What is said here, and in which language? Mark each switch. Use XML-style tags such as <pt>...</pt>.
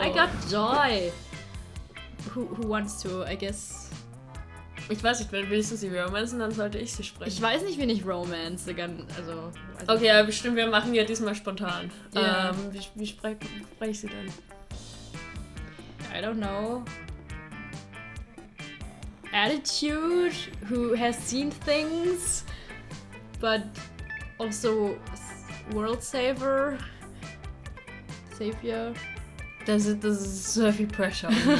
<en>I got joy. Who wants to, I guess.</en> <de>Ich weiß nicht, willst du sie romancen, dann sollte ich sie sprechen. Ich weiß nicht, wen ich romance. Also Okay, aber bestimmt, wir machen ja diesmal spontan. Ja. Wie spreche ich sie denn?</de> <en>I don't know. Attitude, who has seen things, but also world savior.</en> <de>Das ist so viel Pressure.</de>